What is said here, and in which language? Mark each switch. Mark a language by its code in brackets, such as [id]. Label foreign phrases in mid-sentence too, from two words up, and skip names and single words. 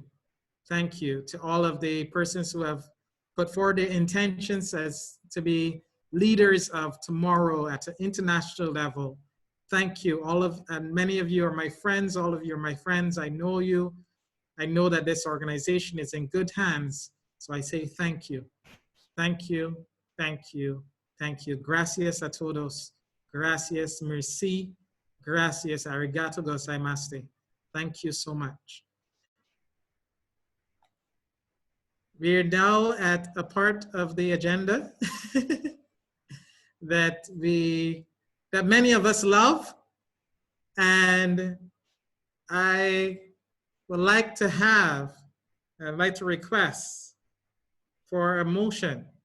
[en] Thank you to all of the persons who have put forward their intentions as to be leaders of tomorrow at an international level. Thank you. And many of you are my friends. All of you are my friends. I know you. I know that this organization is in good hands. So I say thank you. Thank you, thank you, thank you. [es] Gracias a todos. Gracias, merci. Gracias, [ja] ありがとうございます. [en] Thank you so much. We're now at a part of the agenda that many of us love, and I'd like to request for a motion.